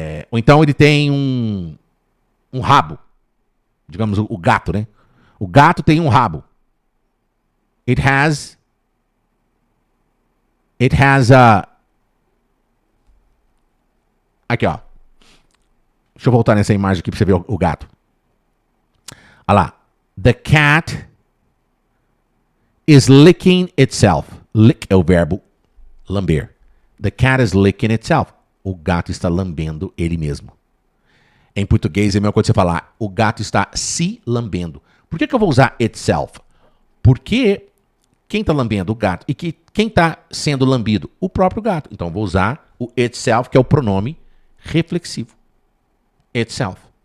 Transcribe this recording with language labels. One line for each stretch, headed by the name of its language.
Portuguese: Ou então ele tem um rabo. Digamos o gato, né? O gato tem um rabo.
English: It has a...
Portuguese: Aqui, ó. Deixa eu voltar nessa imagem aqui pra você ver o gato. Olha lá.
English: The cat is licking itself. Lick
Portuguese: é o verbo lamber.
English: The cat is licking itself.
Portuguese: O gato está lambendo ele mesmo. Em português é a mesma coisa você falar, o gato está se lambendo. Por que eu vou usar itself? Porque quem está lambendo? O gato. E quem está sendo lambido? O próprio gato. Então eu vou usar o itself, que é o pronome reflexivo. Itself.